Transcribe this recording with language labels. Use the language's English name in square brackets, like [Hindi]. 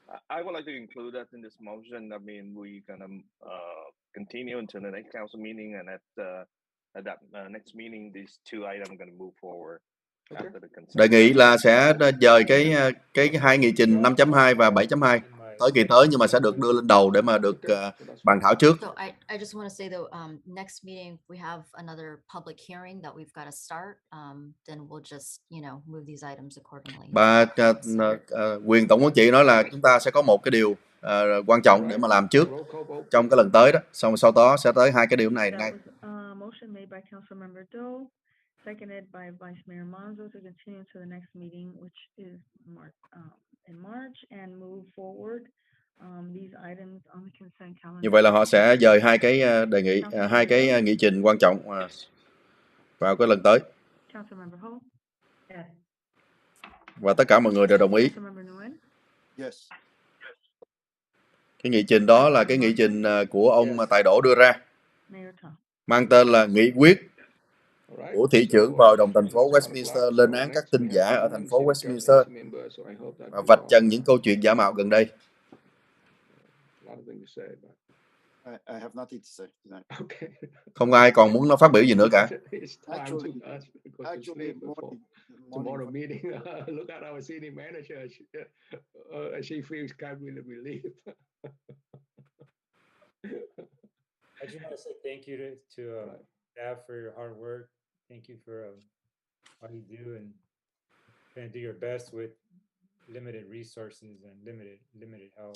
[English] I would like to include that in this motion. I mean, we're gonna continue until the next council meeting, and at that next meeting, these two items are gonna move forward. [Vietnamese] Đề nghị là sẽ dời cái hai nghị trình 5.2 và 7.2 tới kỳ tới, nhưng mà sẽ được đưa lên đầu để mà được bàn thảo trước. [English] So I just want to say though, next meeting we have another public hearing that we've got to start. Then we'll just move these items accordingly. [Vietnamese] Bà quyền tổng quản trị nói là chúng ta sẽ có một cái điều quan trọng để mà làm trước trong cái lần tới đó, xong sau đó sẽ tới hai cái điều này ngay. [English] Motion made by Councilmember Doe, seconded by Vice Mayor Manzo to continue to the next meeting, which is in March, and move forward these items on the consent calendar. [Vietnamese] Như vậy là họ sẽ dời hai cái đề nghị, hai cái nghị trình quan trọng vào cái lần tới. [English] Councilmember Ho? Yes. [Vietnamese] Và tất cả mọi người đều đồng ý. [English] Councilmember Nguyen? Yes. [Vietnamese] Cái nghị trình đó là cái nghị trình của ông Tài Đỗ đưa ra, mang tên là nghị quyết của thị trưởng và hội đồng thành phố Westminster lên án các tin giả ở thành phố Westminster và vạch trần những câu chuyện giả mạo gần đây. [English] I have nothing to say tonight. [Vietnamese] Không ai còn muốn nó phát biểu gì nữa cả. [English] Actually, tomorrow meeting, look at our city manager. She feels kind of relieved. I just want to say thank you to staff for your hard work. Thank you for all you do and trying to do your best with limited resources and limited help.